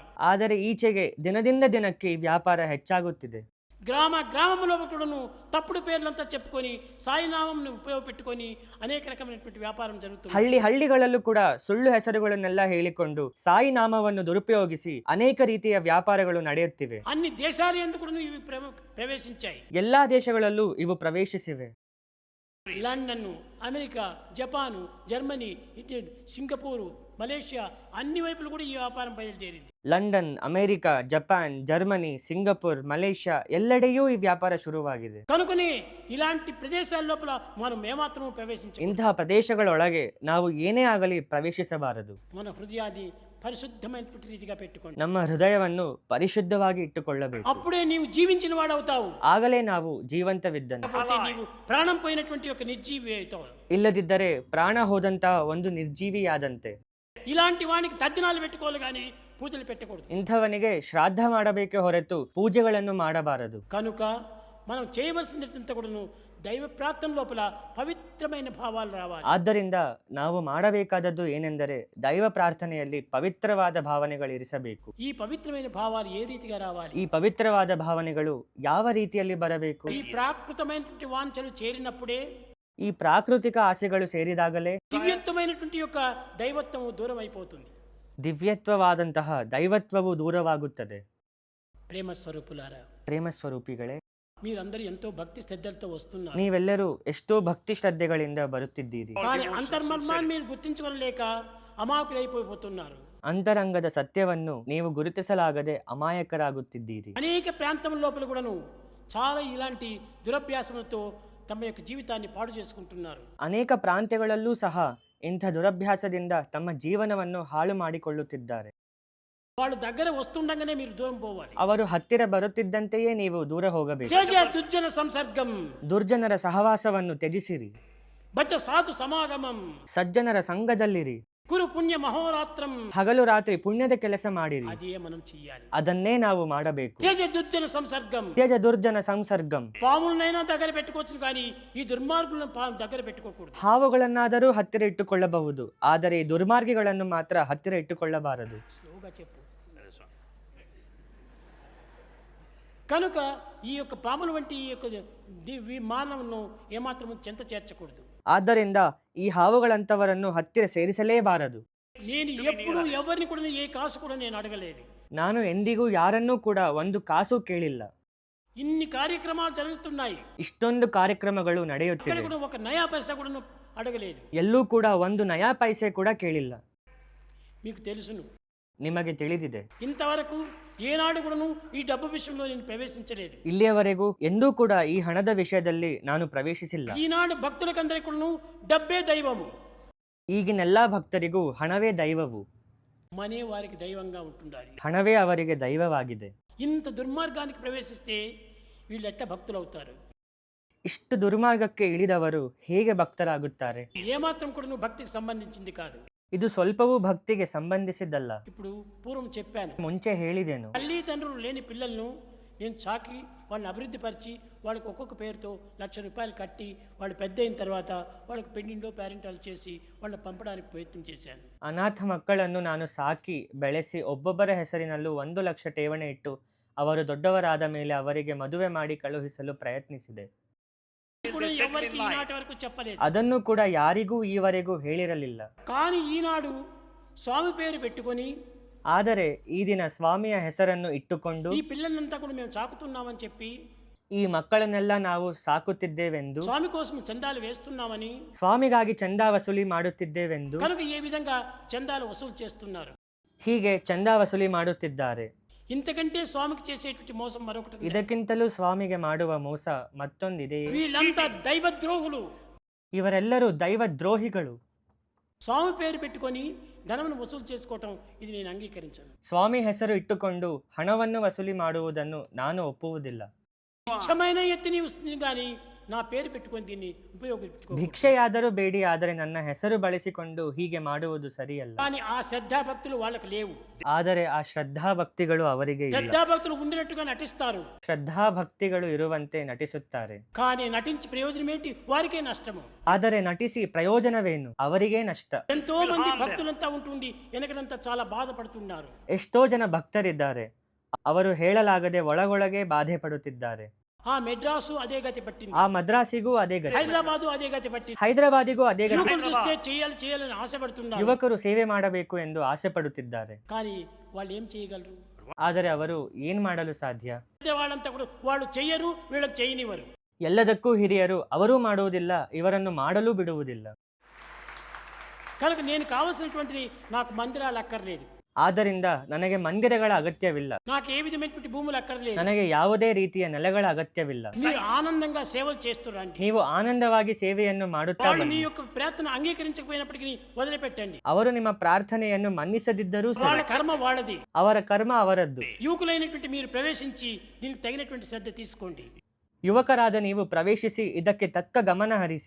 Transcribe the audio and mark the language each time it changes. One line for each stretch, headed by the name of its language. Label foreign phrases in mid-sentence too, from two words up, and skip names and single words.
Kannada: ಆದರೆ ಈಚೆಗೆ ದಿನದಿಂದ ದಿನಕ್ಕೆ ಈ ವ್ಯಾಪಾರ ಹೆಚ್ಚಾಗುತ್ತಿದೆ.
Telugu: గ్రామంలో కూడాను తప్పుడు పేర్లంతా చెప్పుకొని సాయినామంని ఉపయోగపెట్టుకొని అనేక రకమైనటువంటి వ్యాపారం జరుగుతుంది.
Kannada: ಹಳ್ಳಿಗಳಲ್ಲೂ ಕೂಡ ಸುಳ್ಳು ಹೆಸರುಗಳನ್ನೆಲ್ಲ ಹೇಳಿಕೊಂಡು ಸಾಯಿ ನಾಮವನ್ನು ದುರುಪಯೋಗಿಸಿ ಅನೇಕ ರೀತಿಯ ವ್ಯಾಪಾರಗಳು ನಡೆಯುತ್ತಿವೆ.
Telugu: అన్ని దేశాలు ఎందుకు ఇవి ప్రవేశించాయి.
Kannada: ಎಲ್ಲಾ ದೇಶಗಳಲ್ಲೂ ಇವು ಪ್ರವೇಶಿಸಿವೆ.
Telugu: లండన్, అమెరికా, జపాను, జర్మనీ, సింగపూరు, మలేషియా అన్ని వైపులు కూడా ఈ వ్యాపారం బయలుదేరింది.
Kannada: ಲಂಡನ್, ಅಮೆರಿಕ, ಜಪಾನ್, ಜರ್ಮನಿ, ಸಿಂಗಪುರ್, ಮಲೇಷ್ಯಾ ಎಲ್ಲೆಡೆಯೂ ಈ ವ್ಯಾಪಾರ ಶುರುವಾಗಿದೆ.
Telugu: కనుకనే ఇలాంటి ప్రదేశాల లోపల మనం ఏమాత్రము ప్రవేశించ
Kannada: ಇಂತಹ ಪ್ರದೇಶಗಳೊಳಗೆ ನಾವು ಏನೇ ಆಗಲಿ ಪ್ರವೇಶಿಸಬಾರದು.
Telugu: మన హృదయాన్ని పరిశుద్ధమైనటువంటి రీతిగా పెట్టుకోండి.
Kannada: ನಮ್ಮ ಹೃದಯವನ್ನು ಪರಿಶುದ್ಧವಾಗಿ ಇಟ್ಟುಕೊಳ್ಳಬೇಕು.
Telugu: అప్పుడే నీవు జీవించిన వాడవుతావు.
Kannada: ಆಗಲೇ ನಾವು ಜೀವಂತವಿದ್ದಂತೆ.
Telugu: నీవు ప్రాణం పోయినటువంటి ఒక నిర్జీవి అవుతావు.
Kannada: ಇಲ್ಲದಿದ್ದರೆ ಪ್ರಾಣ ಹೋದಂತಹ ಒಂದು ನಿರ್ಜೀವಿಯಾದಂತೆ.
Telugu: ఇలాంటి వానికి తర్జనాలు పెట్టుకోవాలి కానీ పూజలు పెట్టకూడదు.
Kannada: ಇಂಥವನಿಗೆ ಶ್ರಾದ್ದ ಮಾಡಬೇಕೆ ಹೊರತು ಪೂಜೆಗಳನ್ನು ಮಾಡಬಾರದು.
Telugu: కనుక మనం చేయవలసినంత కూడాను దైవ ప్రార్థన లోపల పవిత్రమైన భావాలు రావాలి.
Kannada: ಆದ್ದರಿಂದ ನಾವು ಮಾಡಬೇಕಾದದ್ದು ಏನೆಂದರೆ ದೈವ ಪ್ರಾರ್ಥನೆಯಲ್ಲಿ ಪವಿತ್ರವಾದ ಭಾವನೆಗಳು ಇರಿಸಬೇಕು.
Telugu: ಈ పవిత్రమైన భావాలు ఏ రీతిగా రావాలి?
Kannada: ಈ ಪವಿತ್ರವಾದ ಭಾವನೆಗಳು ಯಾವ ರೀತಿಯಲ್ಲಿ ಬರಬೇಕು?
Telugu: ఈ ప్రాకృతమైనటువంటి వాంఛలు చేరినప్పుడే,
Kannada: ಈ ಪ್ರಾಕೃತಿಕ ಆಸೆಗಳು ಸೇರಿದಾಗಲೇ
Telugu: దివ్యత్వమైనటువంటి యొక్క దైవత్వము దూరం అయిపోతుంది.
Kannada: ದಿವ್ಯತ್ವವಾದಂತಹ ದೈವತ್ವವು ದೂರವಾಗುತ್ತದೆ.
Telugu: ప్రేమ స్వరూపులారా,
Kannada: ಪ್ರೇಮ ಸ್ವರೂಪಿಗಳೇ,
Telugu: మీరందరూ ఎంతో భక్తి శ్రద్ధలతో వస్తున్నారు.
Kannada: ನೀವೆಲ್ಲರೂ ಎಷ್ಟೋ ಭಕ್ತಿ ಶ್ರದ್ಧೆಗಳಿಂದ ಬರುತ್ತಿದ್ದೀರಿ.
Telugu: కానీ అంతర్మర్మాన్ని మీరు గుర్తించుకోలేక అమాయకులైపోతున్నారు.
Kannada: ಅಂತರಂಗದ ಸತ್ಯವನ್ನು ನೀವು ಗುರುತಿಸಲಾಗದೆ ಅಮಾಯಕರಾಗುತ್ತಿದ್ದೀರಿ.
Telugu: అనేక ప్రాంతం లోపల కూడాను చాలా ఇలాంటి దురభ్యాసములతో తమ యొక్క జీవితాన్ని పాడు చేసుకుంటున్నారు.
Kannada: ಅನೇಕ ಪ್ರಾಂತ್ಯಗಳಲ್ಲೂ ಸಹ ಇಂಥ ದುರಭ್ಯಾಸದಿಂದ ತಮ್ಮ ಜೀವನವನ್ನು ಹಾಳು ಮಾಡಿಕೊಳ್ಳುತ್ತಿದ್ದಾರೆ.
Telugu: వాళ్ళు దగ్గర వస్తుండగానే మీరు దూరం పోవాలి.
Kannada: ಅವರು ಹತ್ತಿರ ಬರುತ್ತಿದ್ದಂತೆಯೇ ನೀವು ದೂರ ಹೋಗಬೇಕು.
Sanskrit: त्यज दुर्जन संसर्गं,
Kannada: ದುರ್ಜನರ ಸಹವಾಸವನ್ನು ತ್ಯಜಿಸಿರಿ.
Sanskrit: भज साधु समागमं,
Kannada: ಸಜ್ಜನರ ಸಂಘದಲ್ಲಿರಿ.
Sanskrit: कुरु पुण्य महोरात्रं,
Kannada: ಹಗಲು ರಾತ್ರಿ ಪುಣ್ಯದ ಕೆಲಸ ಮಾಡಿರಿ.
Telugu: అదే మనం చెయ్యాలి.
Kannada: ಅದನ್ನೇ ನಾವು ಮಾಡಬೇಕು.
Sanskrit: त्यज दुर्जन संसर्गं, त्यज दुर्जन संसर्गं.
Telugu: పాములనైనా దగ్గర పెట్టుకోవచ్చు కానీ ఈ దుర్మార్గులను దగ్గర పెట్టుకోకూడదు.
Kannada: ಹಾವುಗಳನ್ನಾದರೂ ಹತ್ತಿರ ಇಟ್ಟುಕೊಳ್ಳಬಹುದು, ಆದರೆ ಈ ದುರ್ಮಾರ್ಗಿಗಳನ್ನು ಮಾತ್ರ ಹತ್ತಿರ ಇಟ್ಟುಕೊಳ್ಳಬಾರದು.
Telugu: స్లోగా చెప్పు. కనుక ఈ యొక్క పాముల వంటి ఈ యొక్క మానవులను ఏమాత్రం చెంత చేర్చకూడదు.
Kannada: ಆದ್ದರಿಂದ ಈ ಹಾವುಗಳಂತವರನ್ನು ಹತ್ತಿರ ಸೇರಿಸಲೇಬಾರದು.
Telugu: నేను ఎప్పుడు ఎవరిని కూడా ఏ కాసు కూడా నేను అడగలేదు.
Kannada: ನಾನು ಎಂದಿಗೂ ಯಾರನ್ನೂ ಕೂಡ ಒಂದು ಕಾಸು ಕೇಳಿಲ್ಲ.
Telugu: ఇన్ని కార్యక్రమాలు జరుగుతున్నాయి,
Kannada: ಇಷ್ಟೊಂದು ಕಾರ್ಯಕ್ರಮಗಳು ನಡೆಯುತ್ತಿವೆ,
Telugu: ఇక్కడ కూడా ఒక నయా పైసా కూడా అడగలేదు.
Kannada: ಎಲ್ಲೂ ಕೂಡ ಒಂದು ನಯಾ ಪೈಸೆ ಕೂಡ ಕೇಳಿಲ್ಲ.
Telugu: మీకు తెలుసును,
Kannada: ನಿಮಗೆ ತಿಳಿದಿದೆ,
Telugu: ఇంతవరకు ఏనాడు కూడాను ఈ డబ్బు విషయంలో నేను ప్రవేశించలేదు.
Kannada: ಇಲ್ಲಿಯವರೆಗೂ ಎಂದೂ ಕೂಡ ಈ ಹಣದ ವಿಷಯದಲ್ಲಿ ನಾನು ಪ್ರವೇಶಿಸಿಲ್ಲ.
Telugu: ఈనాడు భక్తులకందరికీ కూడాను డబ్బే దైవము.
Kannada: ಈಗಿನೆಲ್ಲ ಭಕ್ತರಿಗೂ ಹಣವೇ ದೈವವು.
Telugu: మనే వారికి దైవంగా ఉంటుండాలి.
Kannada: ಹಣವೇ ಅವರಿಗೆ ದೈವವಾಗಿದೆ.
Telugu: ఇంత దుర్మార్గానికి ప్రవేశిస్తే వీళ్ళు ఎట్ట భక్తులు అవుతారు?
Kannada: ಇಷ್ಟು ದುರ್ಮಾರ್ಗಕ್ಕೆ ಇಳಿದವರು ಹೇಗೆ ಭಕ್ತರಾಗುತ್ತಾರೆ?
Telugu: ఏమాత్రం కూడా భక్తికి సంబంధించింది కాదు.
Kannada: ಇದು ಸ್ವಲ್ಪವೂ ಭಕ್ತಿಗೆ ಸಂಬಂಧಿಸಿದ್ದಲ್ಲ.
Telugu: ఇప్పుడు పూర్వం చెప్పాను,
Kannada: ಮುಂಚೆ ಹೇಳಿದೆನು,
Telugu: తల్లిదండ్రులు లేని పిల్లలను నేను చాకి వాళ్ళని అభివృద్ధి పరిచి వాళ్ళకి ఒక్కొక్క పేరుతో ₹1,00,000 కట్టి వాళ్ళు పెద్ద అయిన తర్వాత వాళ్ళకి పెండిండో పేరెంటాలు చేసి వాళ్ళని పంపడానికి ప్రయత్నం చేశాను.
Kannada: ಅನಾಥ ಮಕ್ಕಳನ್ನು ನಾನು ಸಾಕಿ ಬೆಳೆಸಿ ಒಬ್ಬೊಬ್ಬರ ಹೆಸರಿನಲ್ಲೂ 1,00,000 ಠೇವಣಿ ಇಟ್ಟು ಅವರು ದೊಡ್ಡವರಾದ ಮೇಲೆ ಅವರಿಗೆ ಮದುವೆ ಮಾಡಿ ಕಳುಹಿಸಲು ಪ್ರಯತ್ನಿಸಿದೆ.
Telugu: ఎవరికి ఈనాటి వరకు చెప్పలేదు.
Kannada: ಅದನ್ನು ಕೂಡ ಯಾರಿಗೂ ಈವರೆಗೂ ಹೇಳಿರಲಿಲ್ಲ.
Telugu: కానీ ఈనాడు స్వామి పేరు పెట్టుకొని,
Kannada: ಆದರೆ ಈ ದಿನ ಸ್ವಾಮಿಯ ಹೆಸರನ್ನು ಇಟ್ಟುಕೊಂಡು
Telugu: ఈ పిల్లలంతా కూడా మేము చాకుతున్నామని చెప్పి,
Kannada: ಈ ಮಕ್ಕಳನ್ನೆಲ್ಲ ನಾವು ಸಾಕುತ್ತಿದ್ದೇವೆಂದು,
Telugu: స్వామి కోసం చందాలు వేస్తున్నామని,
Kannada: ಸ್ವಾಮಿಗಾಗಿ ಚಂದಾ ವಸೂಲಿ ಮಾಡುತ್ತಿದ್ದೇವೆಂದು,
Telugu: కనుక ఏ విధంగా చందాలు వసూలు చేస్తున్నారు.
Kannada: ಹೀಗೆ ಚಂದಾ ವಸೂಲಿ ಮಾಡುತ್ತಿದ್ದಾರೆ.
Telugu: ఇంతకంటే స్వామికి చేసేటువంటి మోసం మరొకటి ఉంది.
Kannada: ಇದಕ್ಕಿಂತಲೂ ಸ್ವಾಮಿಗೆ ಮಾಡುವ ಮೋಸ ಮತ್ತೊಂದಿದೆ.
Telugu: వీళ్ళంతా దైవద్రోహులు.
Kannada: ಇವರೆಲ್ಲರೂ ದೈವ ದ್ರೋಹಿಗಳು.
Telugu: స్వామి పేరు పెట్టుకొని ధనమును వసూలు చేసుకోవటం ఇది నేను అంగీకరించను.
Kannada: ಸ್ವಾಮಿ ಹೆಸರು ಇಟ್ಟುಕೊಂಡು ಹಣವನ್ನು ವಸೂಲಿ ಮಾಡುವುದನ್ನು ನಾನು ಒಪ್ಪುವುದಿಲ್ಲ.
Telugu: నిత్యమైన ఎత్తి నీవు కానీ నా పేరు పెట్టుకొని దీన్ని ఉపయోగించుకో.
Kannada: ಭಿಕ್ಷೆಯಾದರೂ ಬೇಡಿ, ಆದರೆ ನನ್ನ ಹೆಸರು ಬಳಸಿಕೊಂಡು ಹೀಗೆ ಮಾಡುವುದು ಸರಿಯಲ್ಲ.
Telugu: కానీ ఆ శ్రద్ధాభక్తులు వాళ్ళకి లేవు.
Kannada: ಆದರೆ ಆ ಶ್ರದ್ಧಾಭಕ್ತಿಗಳು ಅವರಿಗೆ ಇಲ್ಲ.
Telugu: శ్రద్ధాభక్తులు ఉండినట్టుగా నటిస్తారు,
Kannada: ಶ್ರದ್ಧಾಭಕ್ತಿಗಳು ಇರುವಂತೆ ನಟಿಸುತ್ತಾರೆ.
Telugu: కానీ నటించి ప్రయోజనం ఏంటి? వారికే నష్టము.
Kannada: ಆದರೆ ನಟಿಸಿ ಪ್ರಯೋಜನವೇನು? ಅವರಿಗೇ ನಷ್ಟ.
Telugu: ఎంతో మంది భక్తులంతా ఉంటుండి వెనకడంతా చాలా బాధపడుతున్నారు.
Kannada: ಎಷ್ಟೋ ಜನ ಭಕ್ತರಿದ್ದಾರೆ, ಅವರು ಹೇಳಲಾಗದೆ ಒಳಗೊಳಗೆ ಬಾಧೆ ಪಡುತ್ತಿದ್ದಾರೆ.
Telugu: ఆ మెడ్రాసు అదే గతి పట్టింది,
Kannada: ಆ ಮದ್ರಾಸಿಗೂ ಅದೇ ಗತಿ,
Telugu: హైదరాబాదు అదే గతి పట్టింది.
Kannada: ಹೈದರಾಬಾದಿಗೂ ಅದೇ ಗತಿ.
Telugu: యువకులు చూస్తే చేయాలని ఆశపడుతున్నారు,
Kannada: ಯುವಕರು ಸೇವೆ ಮಾಡಬೇಕು ಎಂದು ಆಸೆ ಪಡುತ್ತಿದ್ದಾರೆ.
Telugu: కానీ వాళ్ళు ఏం చేయగలరు?
Kannada: ಆದರೆ ಅವರು ಏನ್ ಮಾಡಲು ಸಾಧ್ಯ?
Telugu: వాళ్ళంతా కూడా వాళ్ళు చెయ్యరు, వీళ్ళని చేయనివ్వరు.
Kannada: ಎಲ್ಲದಕ್ಕೂ ಹಿರಿಯರು, ಅವರೂ ಮಾಡುವುದಿಲ್ಲ, ಇವರನ್ನು ಮಾಡಲು ಬಿಡುವುದಿಲ್ಲ.
Telugu: కనుక నేను కావాల్సినటువంటిది నాకు మందిరాలు అక్కర్లేదు,
Kannada: ಆದ್ದರಿಂದ ನನಗೆ ಮಂದಿರಗಳ ಅಗತ್ಯವಿಲ್ಲ,
Telugu: నాకు ఏ విధమైనటువంటి భూములు అక్కర్లేదు.
Kannada: ನನಗೆ ಯಾವುದೇ ರೀತಿಯ ನೆಲೆಗಳ ಅಗತ್ಯವಿಲ್ಲ.
Telugu: మీరు ఆనందంగా సేవలు చేస్తురండి.
Kannada: ನೀವು ಆನಂದವಾಗಿ ಸೇವೆಯನ್ನು ಮಾಡುತ್ತಾ
Telugu: వాళ్ళు
Kannada: ಬನ್ನಿ.
Telugu: మీ యొక్క ప్రార్థన అంగీకరించకపోయినప్పటికీ వదిలిపెట్టండి.
Kannada: ಅವರು ನಿಮ್ಮ ಪ್ರಾರ್ಥನೆಯನ್ನು ಮನ್ನಿಸದಿದ್ದರೂ
Telugu: వాళ్ళ
Kannada: ಸರಿ,
Telugu: కర్మ వాళ్ళది.
Kannada: ಅವರ ಕರ್ಮ ಅವರದ್ದು.
Telugu: యువకులైనటువంటి మీరు ప్రవేశించి దీనికి తగినటువంటి శ్రద్ధ తీసుకోండి.
Kannada: ಯುವಕರಾದ ನೀವು ಪ್ರವೇಶಿಸಿ ಇದಕ್ಕೆ ತಕ್ಕ ಗಮನ ಹರಿಸಿ.